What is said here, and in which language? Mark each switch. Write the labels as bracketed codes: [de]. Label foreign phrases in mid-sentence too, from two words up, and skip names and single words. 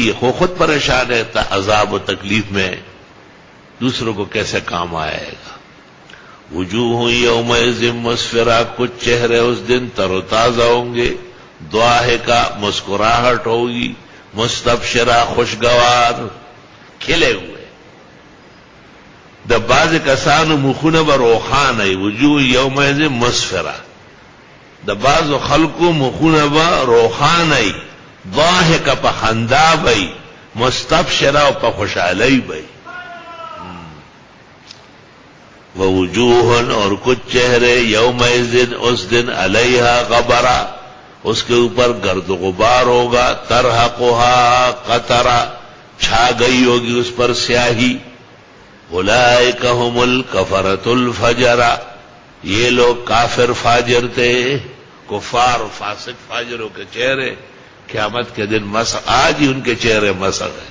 [ur] وہ خود پریشان رہتا عذاب و تکلیف میں، دوسروں کو کیسے کام آئے گا۔ [ar] وجوہ یومئذ مسفرہ، [ur] کچھ چہرے اس دن تر و تازہ ہوں گے، ضاحکہ مسکراہٹ ہوگی، مستبشرہ خوشگوار، کھلے ہوئے۔ [ps] د بعض کسانو مخونه به روخانه، [ar] وجوه یومئذ مسفره، [ps] د بعض خلقو مخونه به روخانه، ضاحکه په خندا وي، مستبشره او په خوشحالی وي۔ [ur] ووجوه اور کچھ چہرے یومئذ اس دن [ar] علیہا غبرہ، [ur] اس کے اوپر گرد و غبار ہوگا، [ar] ترحقها قطرہ، [ur] چھا گئی ہوگی اس پر سیاہی۔ [ar] اولئک هم الکفرۃ الفجرہ، [ur] یہ لوگ کافر فاجر تھے، کفار فاسق فاجروں کے چہرے قیامت کے دن مسخ، آج ہی ان کے چہرے مسخ ہیں۔